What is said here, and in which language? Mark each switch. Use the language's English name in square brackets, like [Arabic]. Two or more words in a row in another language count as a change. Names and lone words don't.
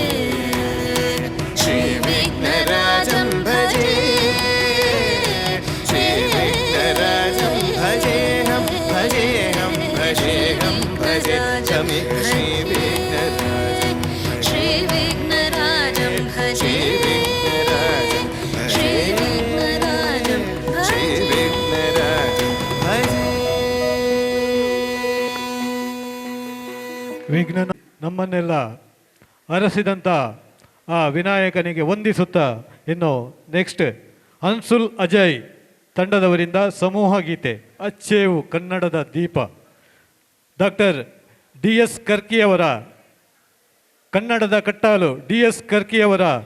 [Sanskrit] श्रीविघ्नराजं भजे श्रीविघ्नराजं भजेऽहं भजेऽहं भजेऽहं भजे तमिह श्रीविघ्नराजं श्रीविघ्नराजं भजे श्रीविघ्नराजं श्रीविघ्नराजं भजे [Kannada] ವಿಘ್ನ ನಮ್ಮನ್ನೆಲ್ಲ ಅರಸಿದಂಥ ಆ ವಿನಾಯಕನಿಗೆ ವಂದಿಸುತ್ತಾ ಇನ್ನು ನೆಕ್ಸ್ಟ್ ಅನ್ಸುಲ್ ಅಜಯ್ ತಂಡದವರಿಂದ ಸಮೂಹ ಗೀತೆ ಅಚ್ಚೇವು ಕನ್ನಡದ ದೀಪ ಡಾಕ್ಟರ್ ಡಿ ಎಸ್ ಕರ್ಕಿಯವರ ಕನ್ನಡದ ಕಟ್ಟಾಲು ಡಿ ಎಸ್ ಕರ್ಕಿಯವರ